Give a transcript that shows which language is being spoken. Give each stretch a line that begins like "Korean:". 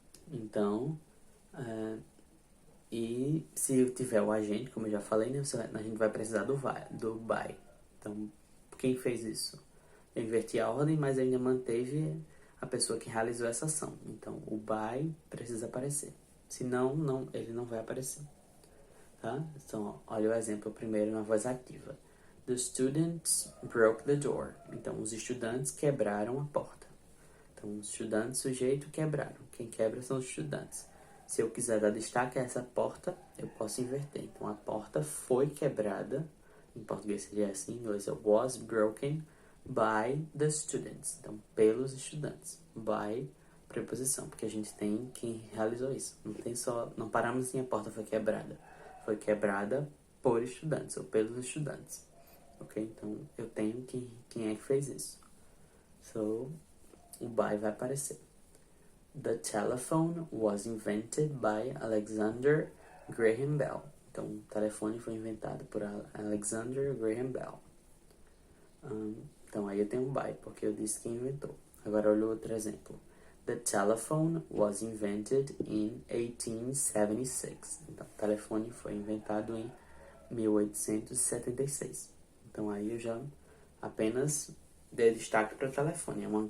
Portuguese: Então, e se tiver o agente, como eu já falei, né, a gente vai precisar do by. Então, quem fez isso? Eu inverti a ordem, mas ainda manteve a pessoa que realizou essa ação. Então, o by precisa aparecer. Senão, ele não vai aparecer. Tá? Então, olha o exemplo primeiro na voz ativa.
English: The students broke the door.
Portuguese: Então, os estudantes quebraram a porta. Então, os estudantes, sujeito, quebraram. Quem quebra são os estudantes. Se eu quiser dar destaque a essa porta, eu posso inverter. Então, a porta foi quebrada. Em português seria assim, em inglês é
English: was broken by the students.
Portuguese: Então, pelos estudantes. By preposição, porque a gente tem quem realizou isso. Não paramos assim, a porta foi quebrada. Foi quebrada por estudantes, ou pelos estudantes. Ok? Então, eu tenho quem é que fez isso. So, o by vai aparecer.
English: The telephone was invented by Alexander Graham Bell.
Portuguese: Então, o telefone foi inventado por Alexander Graham Bell. Então, aí eu tenho um by, porque eu disse quem inventou. Agora, olha outro exemplo.
English: The telephone was invented in 1876.
Portuguese: Então, o telefone foi inventado em 1876. Então, aí eu já apenas dei destaque para o telefone.